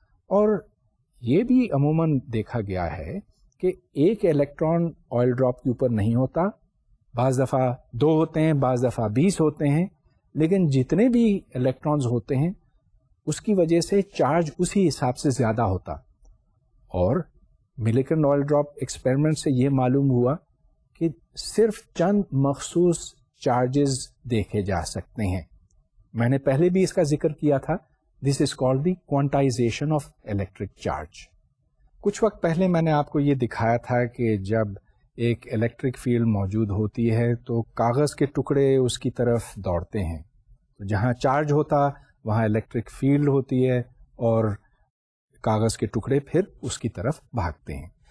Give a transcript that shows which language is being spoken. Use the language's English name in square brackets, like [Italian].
[Urdu] اور یہ بھی عموماً دیکھا گیا ہے کہ ایک الیکٹران آئل ڈراپ کے اوپر نہیں ہوتا، بعض دفعہ 2 ہوتے ہیں، بعض دفعہ 20 ہوتے ہیں، لیکن جتنے بھی الیکٹرانز ہوتے ہیں اس کی وجہ سے چارج اسی حساب سے زیادہ ہوتا. اور ملیکن آئل ڈراپ ایکسپیریمنٹ سے یہ معلوم ہوا کہ صرف چند مخصوص چارجز دیکھے جا سکتے ہیں. میں نے پہلے بھی اس کا ذکر کیا تھا. [English] This is called the quantization of electric charge. [Urdu] کچھ وقت پہلے میں نے آپ کو یہ دکھایا تھا کہ جب ایک الیکٹرک فیلڈ موجود ہوتی ہے تو کاغذ کے ٹکڑے اس کی طرف دوڑتے ہیں. تو جہاں چارج ہوتا وہاں الیکٹرک فیلڈ ہوتی ہے اور کاغذ کے ٹکڑے پھر اس کی طرف بھاگتے ہیں.